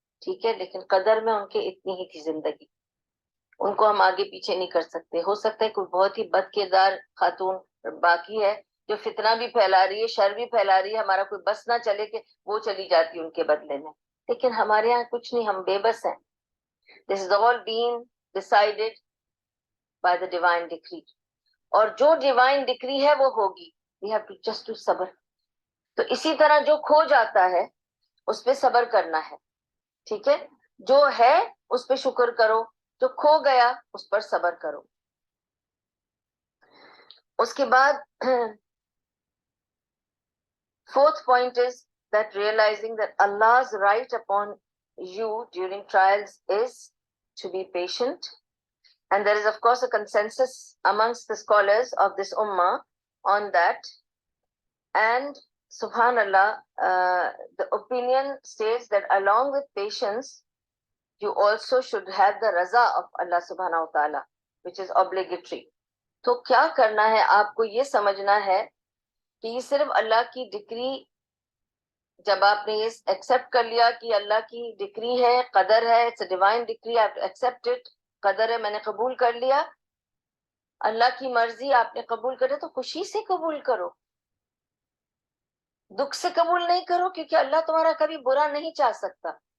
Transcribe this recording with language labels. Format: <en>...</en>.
<ur>ٹھیک ہے، لیکن قدر میں ان کے اتنی ہی تھی زندگی، ان کو ہم آگے پیچھے نہیں کر سکتے. ہو سکتا ہے کوئی بہت ہی بد کردار خاتون باقی ہے جو فتنہ بھی پھیلا رہی ہے، شر بھی پھیلا رہی ہے، ہمارا کوئی بس نہ چلے کہ وہ چلی جاتی ان کے بدلے میں. لیکن ہمارے یہاں کچھ نہیں، ہم بے بس ہیں.</ur> <en>This is all being decided by the divine decree.</en> <ur>اور جو ڈیوائن ڈکری ہے وہ ہوگی.</ur> <en>We have to just do sabr.</en> <ur>تو اسی طرح جو کھو جاتا ہے اس پہ صبر کرنا ہے. ٹھیک ہے، جو ہے اس پہ شکر کرو، جو کھو گیا اس پر صبر کرو. اس کے بعد</ur> <en>fourth point is that realizing that Allah's right upon you during trials is to be patient. And there is of course a consensus amongst the scholars of this ummah on that. And subhanallah, the opinion states that along with patience you also should have the raza of Allah subhanahu wa ta'ala, which is obligatory.</en> <ur>تو کیا کرنا ہے؟ آپ کو یہ سمجھنا ہے کہ یہ صرف اللہ کی ڈکری، جب آپ نے یہ ایکسپٹ کر لیا کہ اللہ کی ڈکری ہے، قدر ہے،</ur> <en>it's a divine decree,</en> <ur>آپ</ur> <en>accept it,</en> <ur>قدر ہے، میں نے قبول کر لیا، اللہ کی مرضی آپ نے قبول کرے تو خوشی سے قبول کرو، دکھ سے قبول نہیں کرو، کیونکہ اللہ تمہارا کبھی برا نہیں چاہ سکتا.</ur>